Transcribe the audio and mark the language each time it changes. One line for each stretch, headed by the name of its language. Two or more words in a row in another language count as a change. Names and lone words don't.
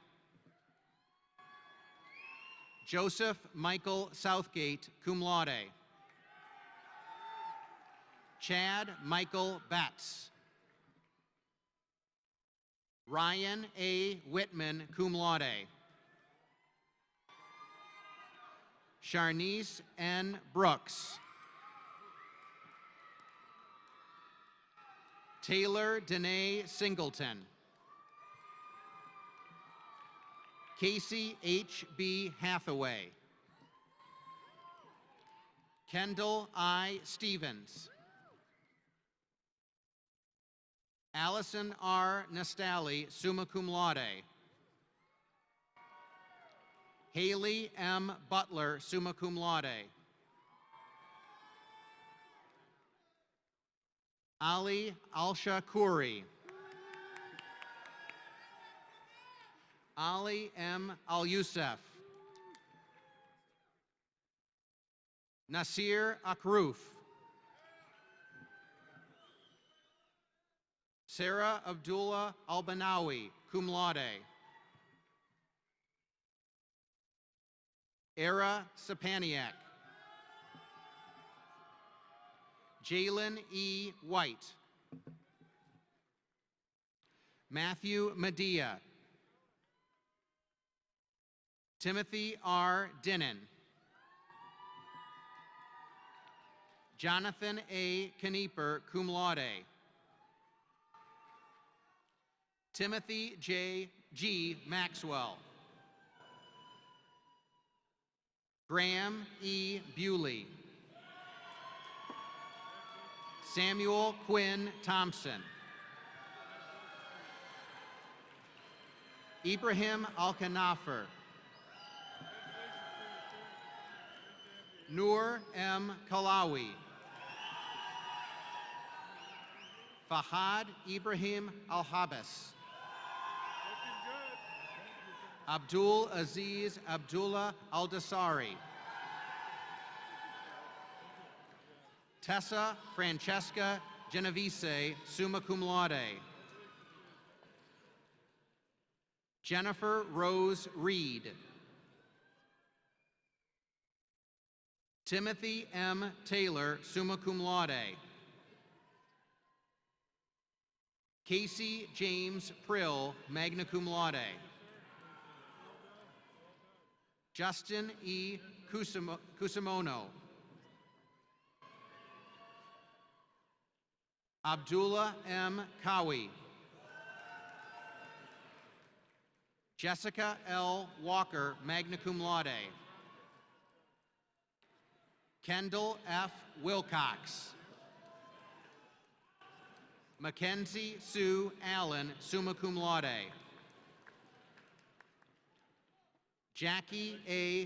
Latin: Joseph Michael Southgate, cum laude.
English: Chad Michael Betts. Ryan A.
Latin: Whitman, cum laude. Sharnice N. Brooks.
English: Taylor Danae Singleton. Casey H.B. Hathaway. Kendall I. Stevens. Allison R.
Latin: Nastali, summa cum laude.
English: Haley M.
Latin: Butler, summa cum laude. Ali Alsha Khoury.
English: Ali M. Al-Youssef. Nasir Akruf.
Latin: Sarah Abdullah Albanawi, cum laude.
English: Era Sapaniak. Jalen E. White. Matthew Medea. Timothy R. Dinnan. Jonathan A.
Latin: Knieper, cum laude.
English: Timothy J. G. Maxwell. Graham E. Bewley. Samuel Quinn Thompson. Ibrahim Al-Kanafer. Noor M. Kalawi. Fahad Ibrahim Al-Habas. Abdul Aziz Abdullah Al-Dasari.
Latin: Tessa Francesca Genovese, summa cum laude.
English: Jennifer Rose Reed. Timothy M. Taylor,
Latin: summa cum laude. Casey James Prill, magna cum laude.
English: Justin E. Cusimano. Abdullah M. Kawi. Jessica L. Walker,
Latin: magna cum laude. Kendall F.
English: Wilcox.
Latin: Mackenzie Sue Allen, summa cum laude.
English: Jackie A.